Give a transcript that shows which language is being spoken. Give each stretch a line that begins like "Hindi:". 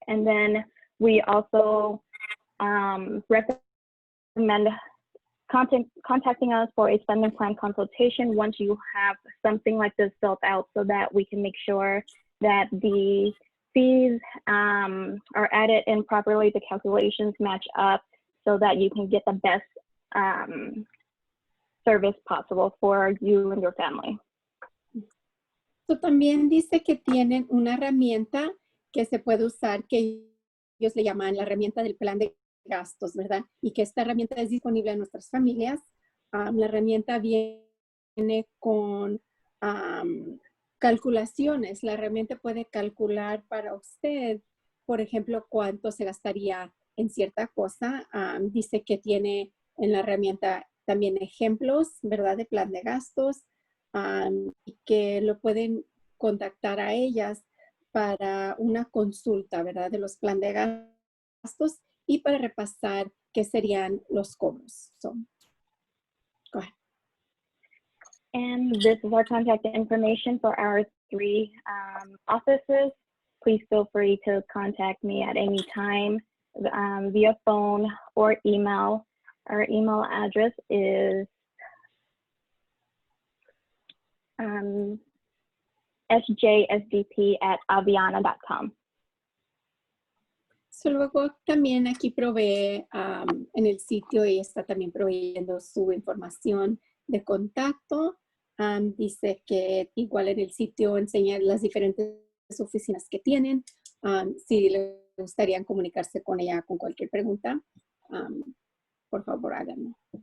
English: And then we also recommend contacting us for a spending plan consultation once you have something like this built out so that we can make sure that the fees are added in properly, the calculations match up so that you can get the best service possible for you and your family.
Spanish: So, también dice que tienen una herramienta que se puede usar, que ellos le llaman la herramienta del plan de gastos, ¿verdad? Y que esta herramienta es disponible en nuestras familias. La herramienta viene con calculaciones. La herramienta puede calcular para usted, por ejemplo, cuánto se gastaría en cierta cosa. Dice que tiene en la herramienta también ejemplos, ¿verdad? De plan de gastos y que lo pueden contactar a ellas para una consulta, ¿verdad? De los plan de gastos y para repasar qué serían los cobros.
English: So, go ahead. And this is our contact information for our 3 offices. Please feel free to contact me at any time. via phone or email. Our email address is sjsdp@aviana.com.
Spanish: So, luego también aquí provee en el sitio, ella está también proveyendo su información de contacto. Dice que igual en el sitio enseña las diferentes oficinas que tienen. Si les gustaría comunicarse con ella con cualquier pregunta, por favor háganlo.